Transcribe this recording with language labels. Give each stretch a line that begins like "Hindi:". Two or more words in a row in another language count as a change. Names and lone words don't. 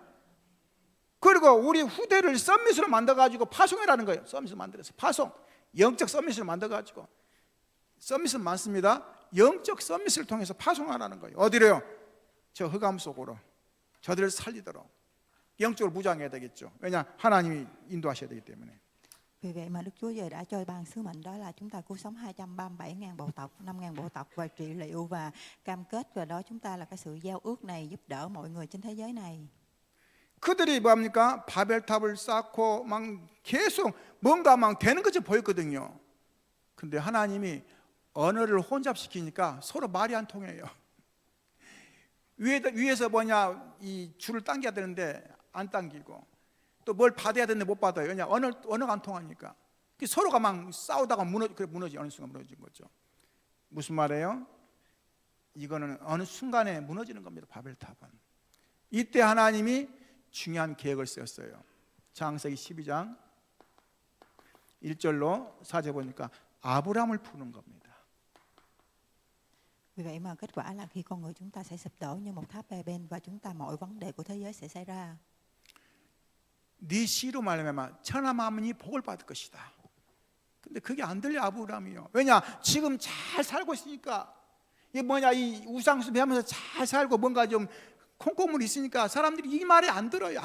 Korean: 그리고 우리 후대를 썸밋으로 만들어가지고 파송해라는 거예요. 썸밋을 만들어서 파송, 영적 썸밋을 만들어가지고. 썸밋은 많습니다. 영적 썸밋을 통해서 파송하라는 거예요. 어디로요? 저 흑암 속으로 저들을 살리도록 영적으로 무장해야 되겠죠. 왜냐? 하나님이 인도하셔야 되기 때문에.
Vietnamese: Vì vậy mà Đức Chúa Trời đã cho ban sứ mệnh đó là chúng ta cứu sống 237.000 bộ tộc, 5.000 bộ tộc và trị liệu và cam kết, và đó chúng ta là cái sự giao ước này giúp đỡ mọi người trên thế giới này.
Korean: 그들이 뭐합니까? 바벨탑을 쌓고 막 계속 뭔가 막 되는 것처럼 보였거든요. 근데 하나님이 언어를 혼잡시키니까 서로 말이 안 통해요. 위에서 뭐냐 이 줄을 당겨야 되는데 안 당기고 또 뭘 받아야 되는데 못 받아요. 왜냐 언어가 안 통하니까. 서로가 막 싸우다가 무너지 어느 순간 무너진 거죠. 무슨 말이에요? 이거는 어느 순간에 무너지는 겁니다. 바벨탑은. 이때 하나님이 중요한 계획을 세웠어요. 창세기 12장 1절로 4절 보니까 아브라함을 푸는 겁니다.
Vietnamese: Vì vậy mà kết quả là khi con người chúng ta sẽ sụp đổ như một tháp Babel và chúng ta mọi vấn đề của thế giới sẽ xảy ra.
Korean: 네 씨로 말미암아 천하 만민이 복을 받을 것이다. 근데 그게 안 들려 아브라함이요. 왜냐? 지금 잘 살고 있으니까 이 뭐냐 이 우상숭배하면서 잘 살고 뭔가 좀 콩고물이 있으니까 사람들이 이 말이 안 들어요.